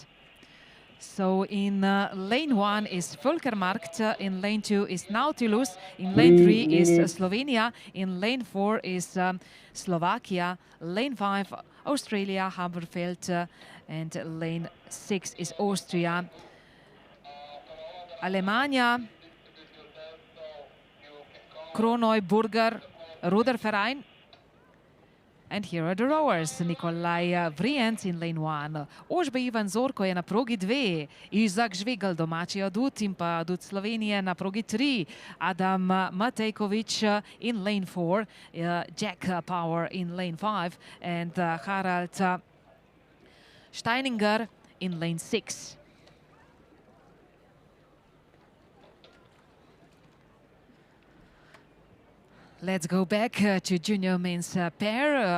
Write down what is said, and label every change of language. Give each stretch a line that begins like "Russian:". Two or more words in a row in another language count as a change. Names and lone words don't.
English: So in lane 1 is Völkermarkt, in lane 2 is Nautilus, in lane 3 is Slovenia, in lane 4 is Slovakia, lane 5 Australia, Haberfeld, and lane 6 is Austria. Alemania, Kroneuburger Ruderverein. And here are the rowers. Nikolaj Vrienc in lane 1.
Slovenian: Ožbe Ivan Zorko je na progi 2. Izak Žvigal, domači adut in pa adut Slovenije na progi 3.
English: Adam Matejković in lane 4. Jack Power in lane 5. And Harald Steininger in lane 6. Let's go back to junior men's pair.